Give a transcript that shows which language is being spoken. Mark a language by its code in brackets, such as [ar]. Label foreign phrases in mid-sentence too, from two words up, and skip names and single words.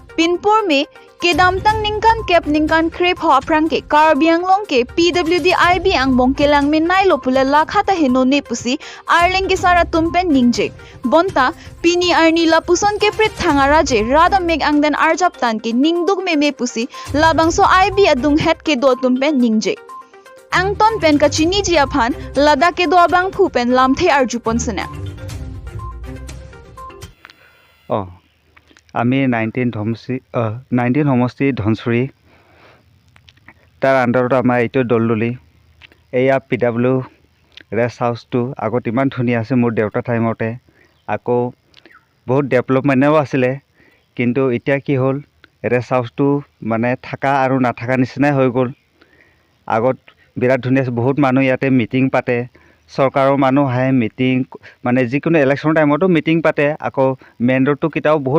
[mjw] Pinpur में kedam tang ningkan kep ningkan krep ho aprang ke Karbi Anglong ke PWD-IB ang bongkelang minay lo pula lakhata hino ne pusi arleng ke sara tumpen ningje bonta pini arni lapuson ke prit thangara je rada meg angden arjap tan ke ningduk me pusi labang so IB adung het ke do tumpen ningje angton pen ka chini jia phan lada ke do abang phu pen lamthe arjupon sene [as] আমি 19 সমষ্টি ধনচুৰি তাৰ আণ্ডাৰত আমাৰ এইটো দলদলি এয়া PW [en] rest house [as] আগত ইমান ধুনীয়া আছে মোৰ দেউতা টাইমতে আকৌ বহুত ডেভেলপমেণ্টও আছিলে কিন্তু এতিয়া কি হ'ল [en] rest house [as] মানে থাকা আৰু নাথাকা নিচিনাই হৈ গ'ল আগত বিৰাট ধুনীয়া বহুত মানুহ ইয়াতে মিটিং পাতে চৰকাৰৰ মানুহ আহে মিটিং মানে যিকোনো ইলেকশ্যনৰ টাইমতো মিটিং পাতে আকৌ [en] main road [as] কেইটাও বহুত